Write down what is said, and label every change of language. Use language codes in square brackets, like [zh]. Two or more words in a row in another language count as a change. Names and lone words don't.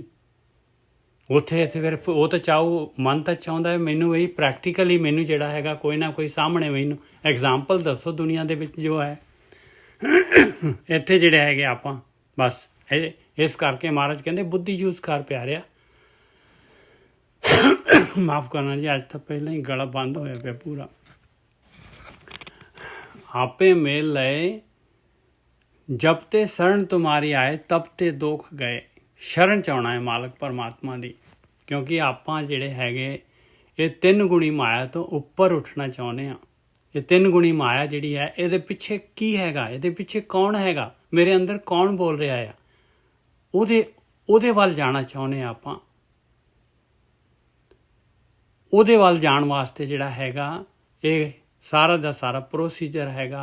[pa] ਉੱਥੇ ਫਿਰ ਉਹ ਤਾਂ ਮਨ ਤਾਂ ਚਾਹੁੰਦਾ ਹੈ ਮੈਨੂੰ ਇਹ ਪ੍ਰੈਕਟੀਕਲੀ ਮੈਨੂੰ ਜਿਹੜਾ ਹੈਗਾ ਕੋਈ ਨਾ ਕੋਈ ਸਾਹਮਣੇ ਮੈਨੂੰ ਐਗਜ਼ਾਮਪਲ ਦੱਸੋ ਦੁਨੀਆ ਦੇ ਵਿੱਚ ਜੋ ਹੈ। ਇੱਥੇ ਜਿਹੜੇ ਹੈਗੇ ਆਪਾਂ ਬਸ ਇਸ ਕਰਕੇ ਮਹਾਰਾਜ ਕਹਿੰਦੇ ਬੁੱਧੀ ਯੂਜ਼ ਕਰ ਪਿਆਰਿਆ। ਮਾਫ ਕਰਨਾ ਜੀ, ਅੱਜ ਤਾਂ ਪਹਿਲਾਂ ਹੀ ਗਲਾ ਬੰਦ ਹੋਇਆ ਪਿਆ ਪੂਰਾ। ਆਪੇ ਮੇਲਿ ਲਏ ਜਬ ਤੇ ਸਰਣਿ ਤੁਮ੍ਹਾਰੀ ਆਏ ਤਬ ਤੇ ਦੁਖ ਗਏ। ਸ਼ਰਣ ਚ ਆਉਣਾ ਹੈ ਮਾਲਕ ਪਰਮਾਤਮਾ ਦੀ, ਕਿਉਂਕਿ ਆਪਾਂ ਜਿਹੜੇ ਹੈਗੇ ਇਹ 3 ਗੁਣੀ ਮਾਇਆ ਤੋਂ ਉੱਪਰ ਉੱਠਣਾ ਚਾਹੁੰਦੇ ਹਾਂ। ਇਹ 3 ਗੁਣੀ ਮਾਇਆ ਜਿਹੜੀ ਹੈ ਇਹਦੇ ਪਿੱਛੇ ਕੀ ਹੈਗਾ, ਇਹਦੇ ਪਿੱਛੇ ਕੌਣ ਹੈਗਾ, ਮੇਰੇ ਅੰਦਰ ਕੌਣ ਬੋਲ ਰਿਹਾ ਆ, ਉਹਦੇ ਵੱਲ ਜਾਣਾ ਚਾਹੁੰਦੇ ਹਾਂ ਆਪਾਂ। ਉਹਦੇ ਵੱਲ ਜਾਣ ਵਾਸਤੇ ਜਿਹੜਾ ਹੈਗਾ ਇਹ ਸਾਰਾ ਦਾ ਸਾਰਾ ਪ੍ਰੋਸੀਜਰ ਹੈਗਾ।